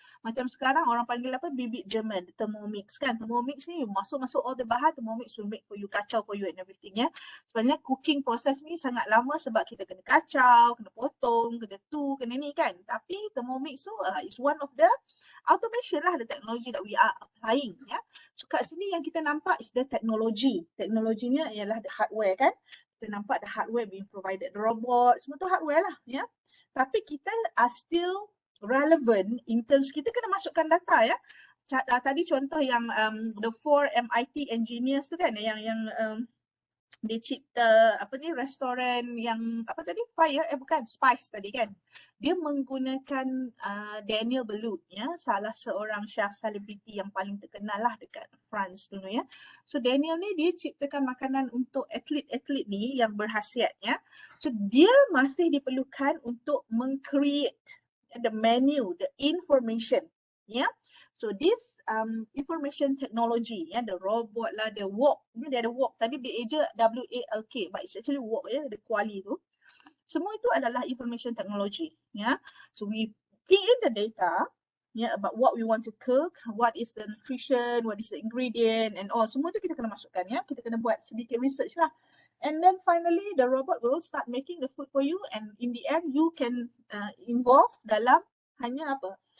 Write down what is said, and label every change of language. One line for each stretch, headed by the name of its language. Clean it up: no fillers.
Malay: Macam sekarang orang panggil apa, bibit German, Thermomix kan. Thermomix ni you masuk all the bahan,
English: Thermomix will make for you,
Malay: kacau
English: for you and everything
Malay: ya. Sebenarnya cooking process ni sangat lama sebab kita kena kacau, kena potong, kena kena ni kan. Tapi Thermomix tu
English: is one of the automation lah, the technology that we are applying ya.
Malay: So kat sini yang kita nampak
English: is the technology.
Malay: Teknologinya ialah
English: the hardware
Malay: kan. Kita nampak
English: the hardware being provided, the robot,
Malay: semua tu hardware lah ya. Tapi kita
English: are still relevant in terms
Malay: kita kena masukkan data ya. Tadi contoh yang the 4 MIT engineers tu kan yang dia cipta apa ni restoran yang apa tadi Spice tadi kan. Dia menggunakan Daniel Belut ya, salah seorang chef selebriti yang paling terkenal lah dekat France dulu ya. So Daniel ni dia ciptakan makanan untuk atlet-atlet ni yang berhasiat ya. So dia masih diperlukan untuk meng-create
English: the menu, the information,
Malay: yeah.
English: So this information technology, yeah, the robot lah, the walk,
Malay: dia ada walk tadi dia eja WALK,
English: but it's actually walk ya, the
Malay: kuali tu. Semua itu adalah
English: information technology,
Malay: yeah.
English: So we key in the data, yeah, about what we want to cook, what is the nutrition, what is the ingredient, and all.
Malay: Semua tu kita kena masukkan ya. Kita kena buat sedikit research lah.
English: And then finally, the robot will start making the food for you, and in the end, you can involve
Malay: dalam hanya apa?